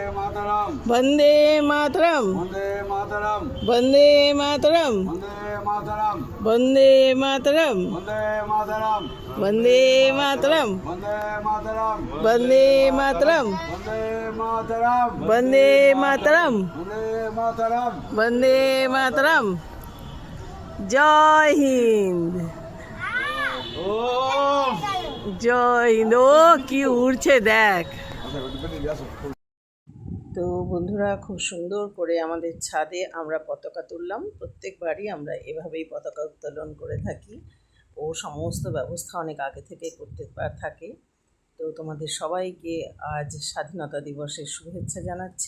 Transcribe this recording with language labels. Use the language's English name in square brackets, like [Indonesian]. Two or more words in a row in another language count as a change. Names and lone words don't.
[Sanskrit] वंदे मातरम वंदे मातरम वंदे मातरम वंदे मातरम वंदे मातरम वंदे मातरम वंदे मातरम। [Hindi] जय हिंद जय हिंद। [Bangla] ও কি উড়ছে দেখ। তো বন্ধুরা, খুব সুন্দর করে আমাদের ছাদে আমরা পতাকা তুললাম। প্রত্যেকবারই আমরা এভাবেই পতাকা উত্তোলন করে থাকি। ও সমস্ত ব্যবস্থা অনেক আগে থেকে করতে থাকে। তো তোমাদের সবাইকে আজ স্বাধীনতা দিবসের শুভেচ্ছা জানাচ্ছি।